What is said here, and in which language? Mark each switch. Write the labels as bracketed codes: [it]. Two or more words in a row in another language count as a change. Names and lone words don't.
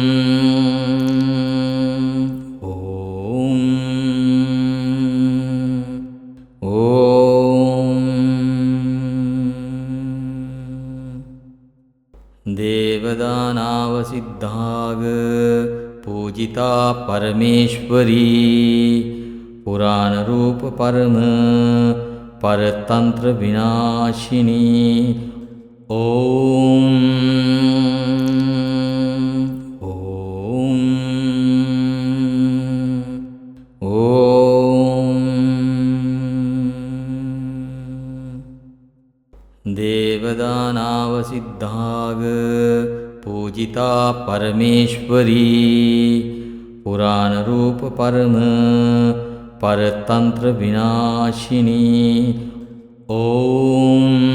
[sa] ඕම් ඕම් දේවදානාව සිද්ධාග පූජිතා පරමේශ්වරී පුරාණ රූප පරම පරතන්ත්‍ර විනාශිනී ॐ देवदानावसिद्धाग पूजिता परमेश्वरी पुराणरूप परम परतंत्र विनाशिनी ॐ